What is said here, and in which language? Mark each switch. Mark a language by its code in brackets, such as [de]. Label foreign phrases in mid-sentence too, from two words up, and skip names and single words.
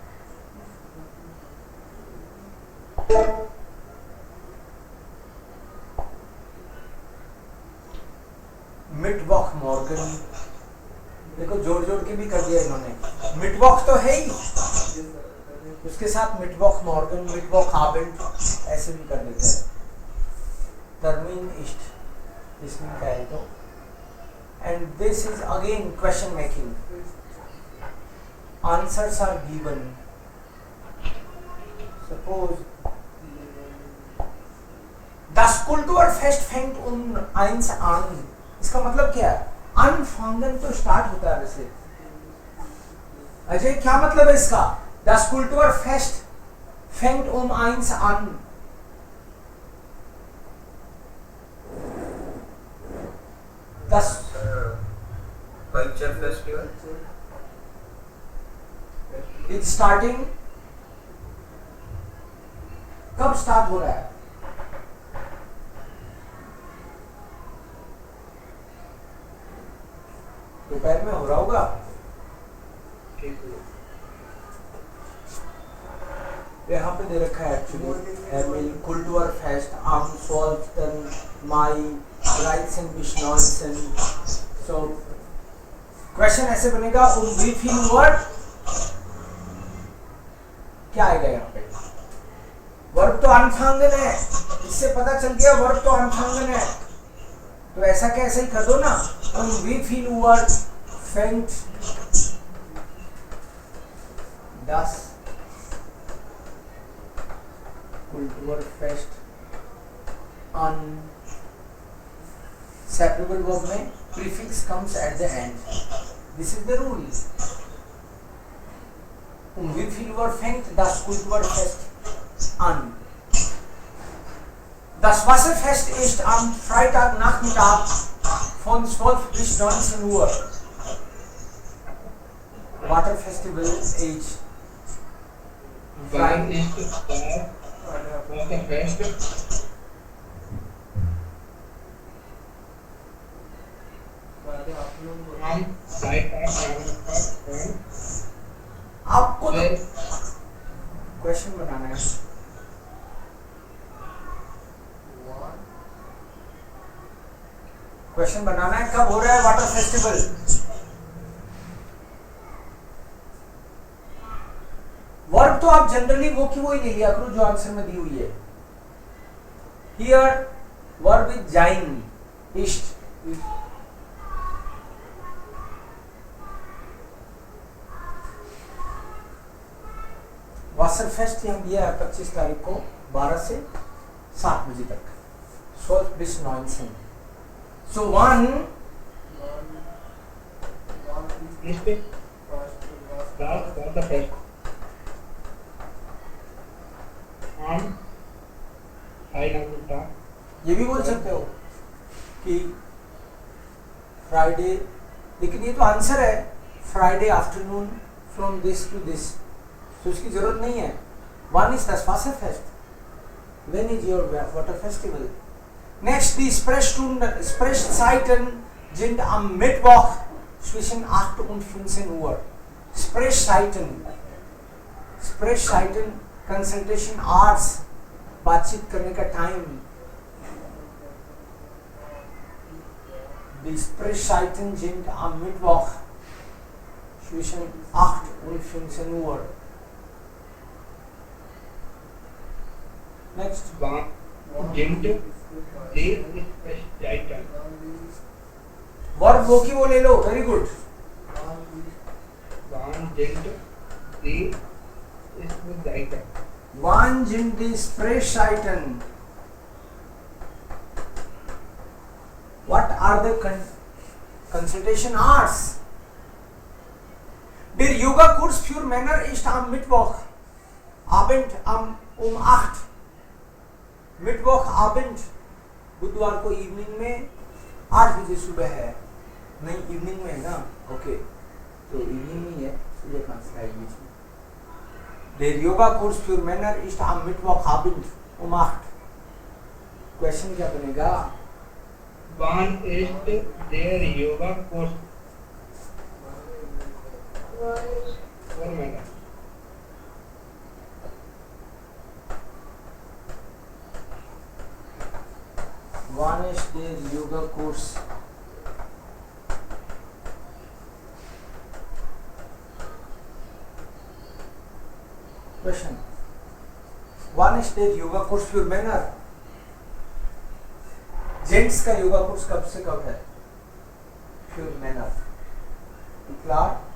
[de] Mittwoch Morgen, [hi] देखो जोड़ जोड़ के भी कर दिया इन्होंने। मिटवॉक तो है ही, उसके साथ [de] Mittwoch Morgen, Mittwoch Abend [hi] ऐसे भी कर देते हैं। [de] Termin ist [hi] इसमें क्या है तो। [en] And this is again question making. Answers are given. [de] Suppose 10 Das Kulturfest fängt um 1 an. [hi] इसका मतलब क्या है? अनफांगन तो स्टार्ट होता है वैसे। अजय क्या मतलब है इसका? [de] Das Kulturfest fängt um 1 an. Das [en] Culture festival. it's starting. [hi] कब स्टार्ट हो रहा है? दोपहर में हो रहा होगा। यहाँ पे दे रखा है एक्चुअली [de] Kulturfest am 12. [hi] Mai 13. So क्वेश्चन ऐसे बनेगा [de] wie viel Uhr, [hi] क्या आएगा यहाँ पे? वर्ब तो अनफांगन है, इससे पता चल गया वर्ब तो अनफांगन है, तो ऐसा कैसे ही कर दो ना, [de] wie viel Uhr fängt das Kulturfest an. [en] Separable verb में prefix comes at the end. This is the rule. [de] Wie viel Uhr fängt das Kulturfest an? Das Wasserfest ist am Freitagnachmittag von 12 bis 19 Uhr. [en] Water Festival age. [de] Wann ist das Wasserfest? Am Freitag [hi] आपको तो क्वेश्चन बनाना है। क्वेश्चन बनाना है कब हो रहा है [en] water festival. [hi] वर्ब तो आप जनरली वो की वो ही ले लिया करो जो आंसर में दी हुई है। [en] here verb is [de] sein ist. [hi] वासरफेस्ट हम दिया है 25 तारीख को 12 से 7 बजे तक। [de] 12 bis 19. So one ist das Wasserfest am Freitagnachmittag. [hi] ये भी बोल सकते हो कि फ्राइडे, लेकिन ये तो आंसर है [en] Friday afternoon from this to this, [hi] तो उसकी जरूरत नहीं है। [de] wann ist das Wasserfest. [en] When is your water festival? Next, [de] die Sprechzeiten sind am Mittwoch zwischen 8 und 15 Uhr. Sprechzeiten, [en] consultation hours, [hi] बातचीत करने का टाइम। [de] Die Sprechzeiten sind am Mittwoch zwischen 8 und 15 Uhr. [en] Next. [de] Wann sind die Sprechzeiten? [hi] वर्ब वो की वो ले लो, वेरी गुड। [de] Wann sind die Sprechzeiten? Wann sind die Sprechzeiten? [en] What are the consultation hours? [de] Der Yoga-Kurs für Männer ist am Mittwoch Abend um 8. Mittwoch Abend [hi] बुधवार को इवनिंग में 8 बजे सुबह है। नहीं इवनिंग में है ना, ओके, तो इवनिंग में है, ये कहाँ से आएगी इसमें? [de] Der Yoga-Kurs für Männer ist am Mittwochabend um 8. [hi] क्वेश्चन क्या बनेगा? [de] Wann ist der Yoga-Kurs für Männer? Wann ist der Yoga-Kurs Question. Wann ist der Yoga-Kurs für Männer? [hi] जेंट्स का [en] yoga course [hi] कब से कब है? [de] Für Männer. Klar?